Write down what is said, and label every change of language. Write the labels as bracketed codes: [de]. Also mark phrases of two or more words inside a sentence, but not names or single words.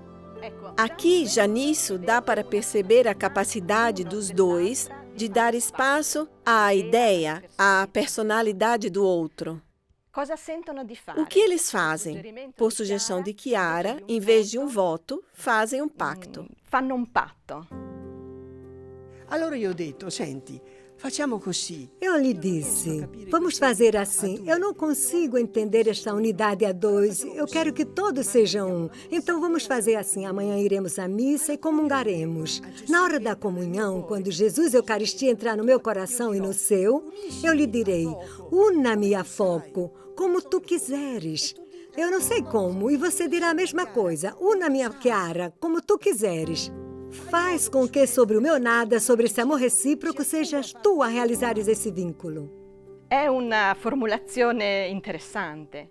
[pt] Aqui, já nisso, dá para perceber a capacidade dos dois de dar espaço à ideia, à personalidade do outro. O que eles fazem? Por sugestão de Chiara, em vez de um voto, fazem um pacto. [it] Fanno un patto. Allora io ho detto, senti, facciamo così. [pt] Eu lhe disse, vamos fazer assim. Eu não consigo entender esta unidade a dois. Eu quero que todos sejam um. Então vamos fazer assim. Amanhã iremos à missa e comungaremos. Na hora da comunhão, quando Jesus Eucaristia entrar no meu coração e no seu, eu lhe direi, una-me a foco, como tu quiseres. Eu não sei como, e você dirá a mesma coisa. Una-me a Chiara, como tu quiseres. Faz com que sobre o meu nada, sobre esse amor recíproco, sejas tu a realizares esse vínculo. É uma formulação interessante.